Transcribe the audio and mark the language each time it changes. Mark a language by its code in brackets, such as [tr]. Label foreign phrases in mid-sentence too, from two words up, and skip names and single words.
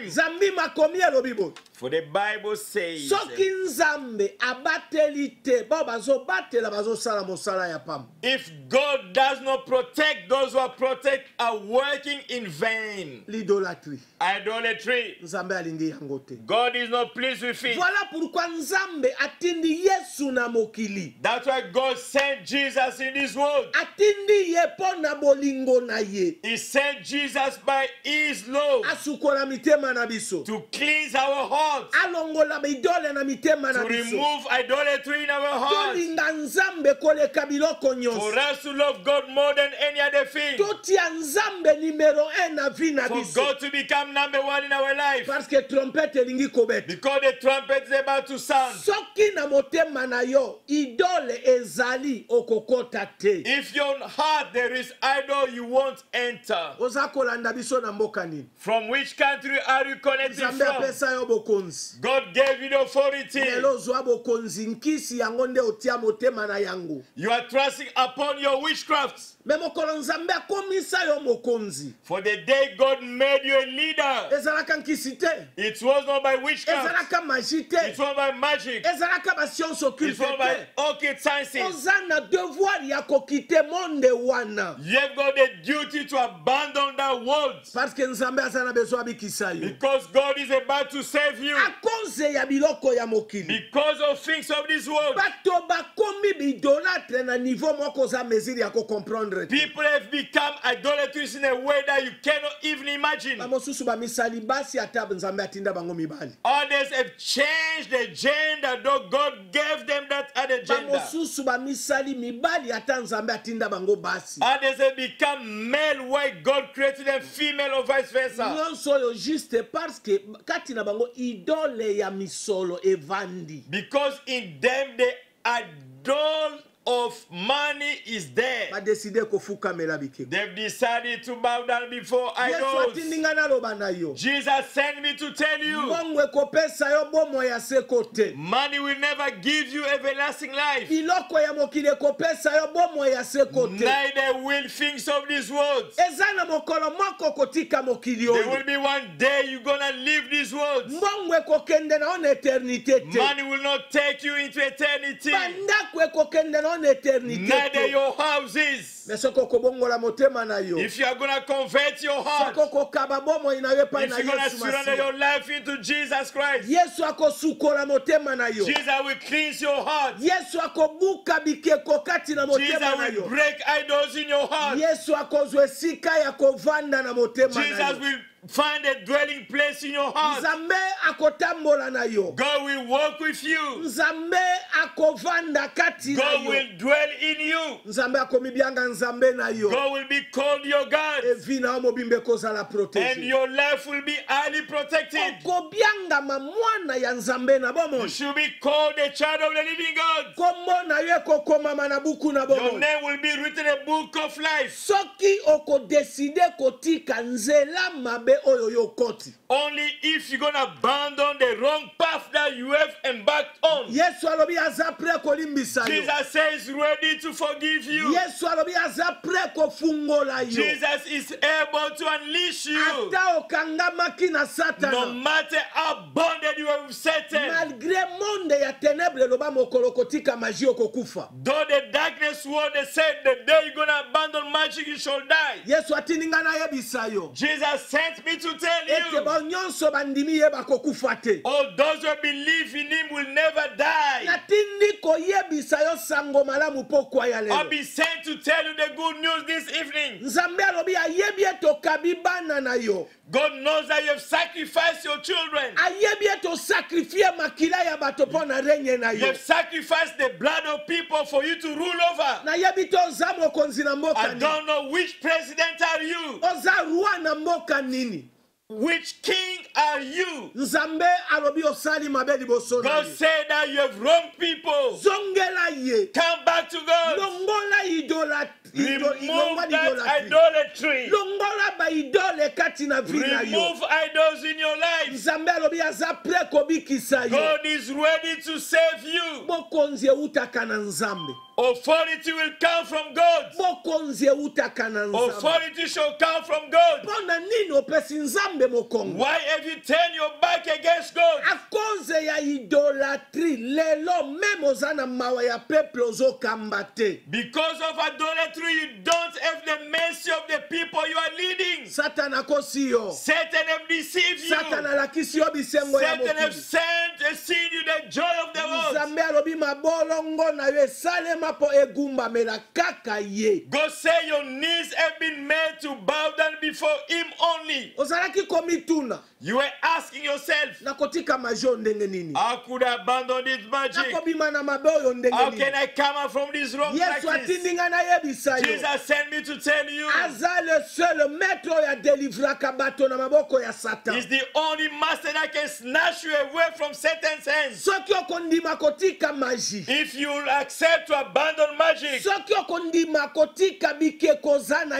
[ln] nzambi makomi elobi boye, [en] For the Bible says, [ln] soki nzambe abateli te bao bazobatela bazosala mosala ya pamba. [en] if God does not protect, those who are protect are working in vain. [ln] l'idolâtrie, [en] Idolatry. [ln] nzambe alingi yango te. [en] God is not pleased with it. [fr] voilà pourquoi [ln] nzambe atindi yesu na mokili. [en] That's why God sent Jesus in this world. [ln] atindi ye mpo na bolingo na ye [en] He sent Jesus by his love [ln] asukola mitema na biso [en] to cleanse our hearts, [ln] alongola bidole na mitema [en] to [ln] na biso [en] remove idolatry in our hearts, [ln] tolinga nzambe koleka biloko [en] for [ln] nyonso [en] us to love God more than any other thing, [ln] totia nzambe numero 1 na vi na [en] for [ln] biso [en] God to become number one in our life, [fr] parce que [ln] trompete elingi kobeta [en] because the trumpet is about to sound. [ln] soki na motema na yo idole ezali okokota te [en] If your heart there is idol, you won't enter. [ln] oza kolanda biso na mboka nini [en] From which country are you connected [ln] nzambe [en] from? [ln] apesa yo bokonzi [en] God gave you the authority. [ln] lelo ozwa bokonzi nkisi yango nde otia motema na yango [en] You are trusting upon your witchcraft. [ln] me mokolo nzambe akomisa yo mokonzi [en] For the day God made you a leader, [ln] ezalaka nkisi te [en] it was not by witchcraft, [ln] ezalaka magi te [en] it was by magic, [ln] ezalaka basiance [en] it [ln] occulte [en] was by [ln] te [en] occult sciences. [ln] oza na devoir ya kokite monde wana [en] You have got the duty to abandon that world, [fr] parce que [ln] nzambe aza na besoin abikisa yo [en] because God is about to save you. [fr] a cause [ln] ya biloko ya mokili [en] Because of things of this world, [ln] bato bakomi bidolâtre na niveau moko oza mesure ya kocomprendre te [en] people have become idolaters in a way that you cannot even imagine. [ln] bamosusu bamisali basi ata nzambe atinda bango mibali [en] Others have changed the gender, though God gave them that other gender. [ln] bamosusu bamisali mibali ata nzambe atinda bango basi [en] Others have become male while God created them female or vice versa. [ln] nyonso oyo [fr] juste parce que [ln] kati na bango idole ya misolo evandi [en] Because in them the idol of money is there. [ln] badeside kofukamela bikeko [en] They've decided to bow down before [ln] yesu [en] idols. [ln] atindi nga naloba na yo [en] Jesus sent me to tell you, [ln] mbongo ekopesa yo bomoi ya seko te [en] money will never give you everlasting life. [ln] biloko ya mokili ekopesa yo bomoi ya seko te [en] Neither will things of this world. [ln] eza na mokolo moko kotika mokili [en] There [ln] oyo [en] will be one day you're gonna leave this world. [ln] mbongo ekokende na ona eternité te [en] Money will not take you into eternity. [ln] bandako ekokende na ona eternité [en] Neither [ln] te [en] your houses. [ln] me soki okobongola motema na yo [en] If you are gonna convert your heart, [ln] soki okokaba bomoi na yo epai [en] if [ln] na [en] you're gonna [ln] yesu [en] surrender [ln] masiya [en] your life into Jesus Christ, [ln] yesu akosukola motema na yo [en] Jesus will cleanse your heart. [ln] yesu akobuka bikeko kati na [en] Jesus [ln] motema na [en] will [ln] yo [en] break idols in your heart. [ln] yesu akozwa esika ya kovanda na motema na [en] Jesus [ln] yo [en] will find a dwelling place in your heart. [ln] nzambe akotambola na yo [en] God will walk with you. [ln] nzambe akovanda kati na [en] God [ln] yo [en] will dwell in you. [ln] nzambe akomibyanga nzambe na yo [en] God will be called your God. [ln] evi na yo mobimba ekozala [en] And [ln] protege [en] your life will be highly protected. [ln] okobyangama mwana ya nzambe na [en] You [ln] bomoi [en] should be called a child of the living God. [ln] kombo na yo ekokomama na buku na [en] Your [ln] bomoi [en] name will be written in the book of life. [ln] soki okodeside kotika nzela mabe oyo yo koti [en] Only if you're going to abandon the wrong path that you have embarked on. [ln] yesu alobi aza pre kolimbisa yo [en] Jesus says ready to forgive you. [ln] yesu alobi aza pre kofungola yo [en] Jesus is able to unleash you. [ln] ata okangamaki na [en] No [ln] satana [en] matter how bonded you are with Satan. [fr] malgré monde [ln] ya ténèbre eloba mokolo kotika magi okokufa [en] Though the darkness world they said the day you're going to abandon magic you shall die. [ln] yesu atindi ngai nayebisa yo [en] Jesus sent me to tell [ln] ete [en] you. [ln] bao nyonso bandimi ye bakokufa te [en] All those who believe in him will never die. [ln] natindi koyebisa yo sango malamu pokwa ya [en] I'll [ln] lelo [en] be sent to tell you the good news this evening. [ln] nzambe alobi ayebi ete okabi bana na yo [en] God knows that you have sacrificed your children. [ln] ayebi ete osakrifie makila ya bato mpo na renye na [en] You [ln] yo [en] have sacrificed the blood of people for you to rule over. [ln] nayebi te oza mokonzi na mboka [en] I [ln] nini [en] don't know which president are you? [ln] oza roi na mboka nini [en] Which king are you? [ln] nzambe alobi osali mabe liboso na [en] God [ln] ye [en] said that you have wronged people. [ln] zongela ye [en] Come back to God. [ln] longola [en] Remove that idolatry. [ln] longola baidole kati na vi na yo [en] Remove idols in your life. [ln] nzambe alobi aza pre kobikisa yo [en] God is ready to save you. [ln] bokonzi eutaka na nzambe [en] Authority will come from God. [ln] bokonzi eutaka na nzambe [en] Authority shall come from God. [ln] mpo na nini opesi nzambe mokongo [en] Why have you turned your back against God? [fr] a cause [ln] ya idolatrie lelo meme oza na mawa ya peuple ozokamba te [en] Because of idolatry, you don't have the mercy of the people you are leading. [ln] satana akosi yo, [en] Satan have deceived you. [ln] satana alakisi yo bisengo ya [en] Satan have [ln] mokili. [en] seen you the joy of the world. [ln] Nzambe alobi mabolongo na yo esalema mpo egumbamela kaka ye. [en] God say your knees have been made to bow down before him only. [ln] Ozalaki komituna, [en] You were asking yourself, [ln] nakotika majo ndenge nini, [en] how could I abandon this magic? [ln] nakobima na mabe oyo ndenge [en] How [ln] nini. [en] can I come out from this wrong [ln] Yesu [en] practice? [ln] atindi ngai nayebisa yo, [en] Jesus sent me to tell you, [ln] aza [fr] le seul maître [ln] oyo adelivraka bato na maboko ya satan. [en] he's the only master that can snatch you away from Satan's hands. [ln] Soki okondima kotika maji, [en] If you accept to abandon magic, [ln] soki okondima kotika bikeko za na